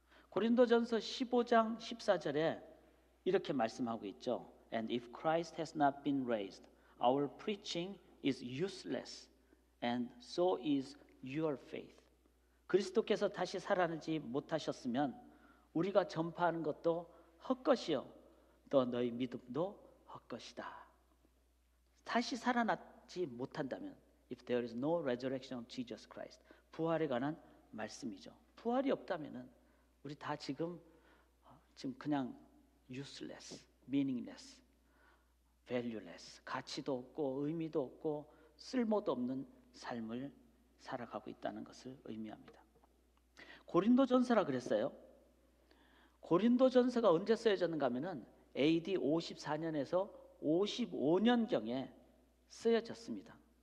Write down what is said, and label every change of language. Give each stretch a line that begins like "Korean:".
Korean: 고린도전서 15장 14절에 이렇게 말씀하고 있죠.
English: And if Christ has not been raised, our preaching is useless, and so is your faith.
Korean: 그리스도께서 다시 살아나지 못하셨으면 우리가 전파하는 것도 헛것이요 또 너희 믿음도 헛것이다. 다시 살아나지 못한다면,
English: if there is no resurrection of Jesus Christ,
Korean: 부활에 관한 말씀이죠. 부활이 없다면은 우리 다 지금 그냥
English: useless, meaningless, valueless,
Korean: 가치도 없고 의미도 없고 쓸모도 없는 삶을 살아가고 있다는 것을 의미합니다. 고린도전서라 그랬어요. 고린도전서가 언제 쓰여졌는가 하면은 AD 54년에서 55년경에 쓰여졌습니다.